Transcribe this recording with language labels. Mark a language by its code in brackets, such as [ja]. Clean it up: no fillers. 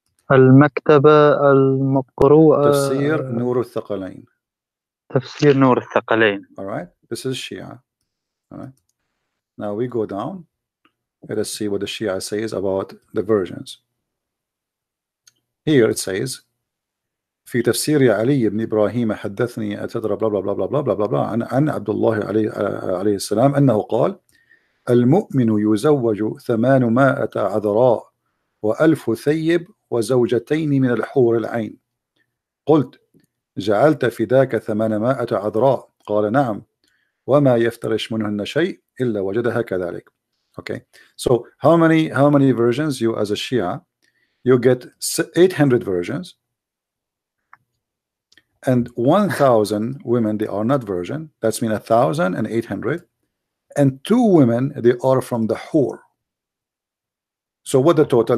[ar] المكتبة المقروءة تفسير نور الثقلين. تفسير نور الثقلين. [en] All right. This is Shia. All right. Now we go down. Let us see what the Shia says about the versions. Here it says [ar] في تفسير علي بن إبراهيم حدثني أتدرى بلا بلا بلا بلا بلا بلا بلا عن عبد الله عليه السلام أنه قال المؤمن يزوج 800 عذراء و1000 ثيب وزوجتين من الحور العين. قلت جعلت فداك 800 عذراء؟ قال نعم وما يفترش منهن شيء إلا وجدها كذلك. [en] Okay, so how many versions you as a Shia? You get 800 versions, and 1,000 women they are not virgin. That's mean 1,800, and 2 women they are from the whore. So what the total?